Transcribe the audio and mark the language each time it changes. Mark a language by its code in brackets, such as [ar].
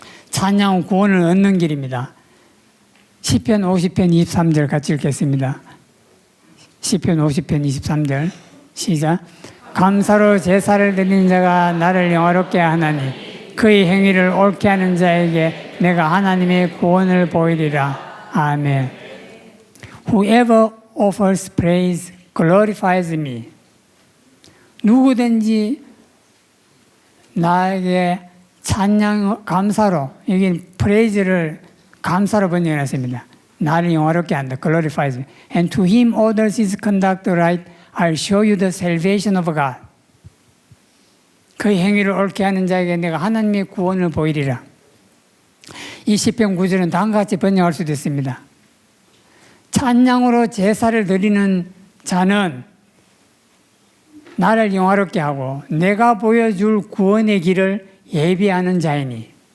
[ko] 찬양은 구원을 얻는 길입니다. 시편 50편 23절 같이 읽겠습니다. 시편 50편 23절 시작. 감사로 제사를 드리는 자가 나를 영화롭게 하나니 그의 행위를 옳게 하는 자에게 내가 하나님의 구원을 보이리라. 아멘. [en] Whoever offers praise glorifies me. [ko] 누구든지 나에게 찬양, 감사로, 여기 praise를 감사로 번역해놨습니다. 나를 영화롭게 한다. [en] glorifies me. And to him orders his conduct right. I'll show you the salvation of God. [ko] 그의 행위를 옳게 하는 자에게 내가 하나님의 구원을 보이리라. 이 시편 9절은 다음과 같이 번역할 수도 있습니다. 찬양으로 제사를 드리는 자는 나를 영화롭게 하고 내가 보여줄 구원의 길을 예비하는 자이니.